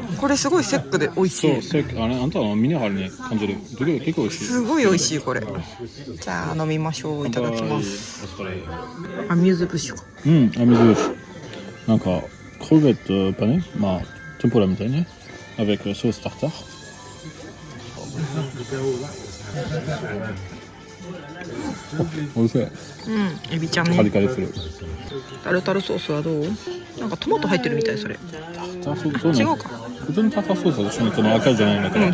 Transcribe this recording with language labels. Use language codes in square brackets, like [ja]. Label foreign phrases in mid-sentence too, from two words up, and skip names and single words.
[ja] これすごいセックで美味しい。そう、あんたはミネラルに感じる。だけど結構美味しい。すごい美味しいこれ。じゃあ飲みましょう。いただきます。アミューズブッシュか。アミューズブッシュ。なんか [fr] crevette panée, [ja] まあ天ぷらみたいね。 [fr] avec sauce tartare. [ja] おいしい。エビちゃんカリね。カリする。タルタルソースはどう？なんかトマト入ってるみたいそれ。タルタルソース、違うか。普通のタルタルソースは私もその赤いじゃないんだけど。